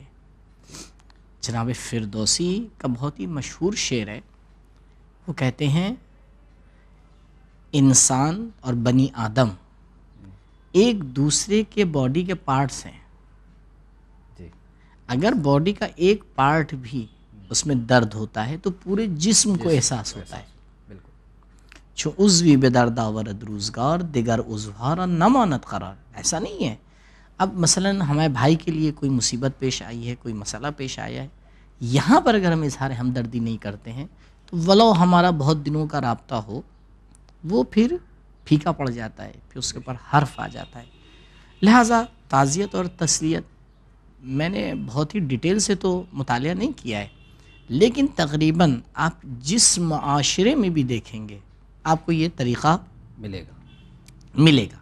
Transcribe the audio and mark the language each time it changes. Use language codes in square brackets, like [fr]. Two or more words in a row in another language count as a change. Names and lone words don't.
[ur] جناب فردوسی کا بہت ہی مشہور شعر ہے, وہ کہتے ہیں انسان اور بنی آدم ایک دوسرے کے باڈی کے پارٹس ہیں. اگر باڈی کا ایک پارٹ بھی اس میں درد ہوتا ہے تو پورے جسم کو احساس ہوتا ہے. [fa] چو عضوی بے درد آورد روزگار دیگر عضوہارا نماند قرار. [ur] ایسا نہیں ہے اب مثلا ہمارے بھائی کے لیے کوئی مصیبت پیش آئی ہے, کوئی مسئلہ پیش آیا ہے, یہاں پر اگر ہم اظہار ہمدردی نہیں کرتے ہیں تو ولو ہمارا بہت دنوں کا رابطہ ہو وہ پھر پھیکا پڑ جاتا ہے, پھر اس کے اوپر حرف آ جاتا ہے. لہٰذا تعزیت اور تسلیت میں نے بہت ہی ڈیٹیل سے تو مطالعہ نہیں کیا ہے, لیکن تقریباً آپ جس معاشرے میں بھی دیکھیں گے آپ کو یہ طریقہ ملے گا.